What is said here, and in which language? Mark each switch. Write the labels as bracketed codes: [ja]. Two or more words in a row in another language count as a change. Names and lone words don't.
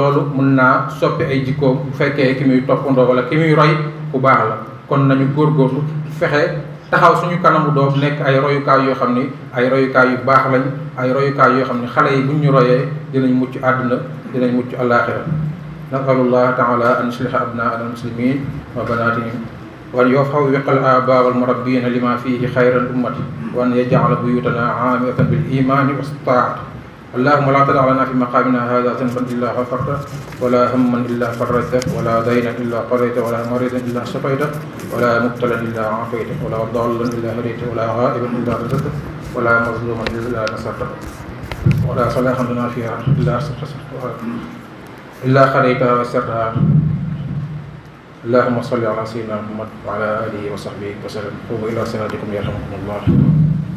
[wo] loolu mën naa soppi ay jikkoom bu fekkee ki muy toppandoo wala ki muy roy ku baax la kon nañu góorgóorlu fexe taxaw suñu kanamu doom nekk ay royukaay yoo xam ni ay royukaay yu baax lañ ay royukaay yoo xam ni xale yi buñ ñu royee dinañ mucc àdduna dinañ mucc àllaaxira [ar] نسأل الله تعالى أن يصلح أبناء المسلمين و وبناتهم وأن يوفق الآباء والمربين لما فيه خير الأمة وأن يجعل بيوتنا عامرة بالإيمان و taati اللهم لا تدع لنا في مقامنا هذا ذنبا الا غفرته ولا هما الا فرجته ولا دينا الا قضيته ولا مريضا الا شفيته ولا مبتلا الا عافيته ولا ضالا الا هديته ولا غائبا الا رزقته ولا مظلوما الا نصرته ولا صلاحا لنا فيها الا خليتها وسرها اللهم صل على سيدنا محمد وعلى اله وصحبه وسلم قوموا الى صلاتكم يرحمكم الله